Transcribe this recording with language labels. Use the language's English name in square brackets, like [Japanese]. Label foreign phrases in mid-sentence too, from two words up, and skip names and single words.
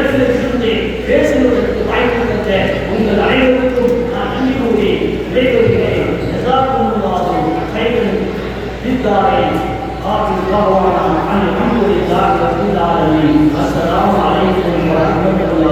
[Tamil] இடத்திலிருந்து பேசுவதற்கு வாய்ப்பு தந்த உங்கள் அனைவருக்கும் நான் நன்றி கூறி விடைபெறுகிறேன். [Arabic] الحمد لله رب العالمين. السلام عليكم ورحمة الله